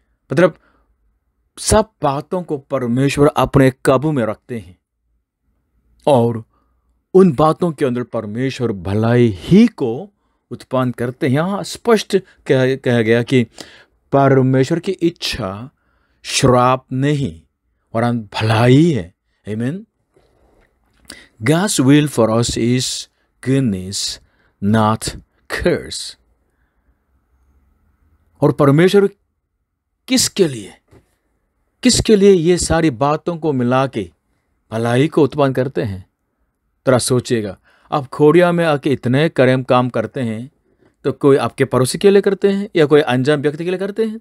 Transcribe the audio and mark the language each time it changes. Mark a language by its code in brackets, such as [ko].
[hi] मतलब सब बातों को परमेश्वर अपने काबू में रखते हैं और उन बातों के अंदर परमेश्वर भलाई ही को उत्पन्न करते हैं। यहाँ स्पष्ट कहा गया कि परमेश्वर की इच्छा श्राप नहीं और भलाई है। आमीन। [en] God's will for us is goodness, not curse. [hi] और परमेश्वर किसके लिए ये सारी बातों को मिला के भलाई को उत्पन्न करते हैं? जरा सोचिएगा, आप खोड़िया में आके इतने कर्म काम करते हैं तो कोई आपके पड़ोसी के लिए करते हैं या कोई अनजान व्यक्ति के लिए करते हैं?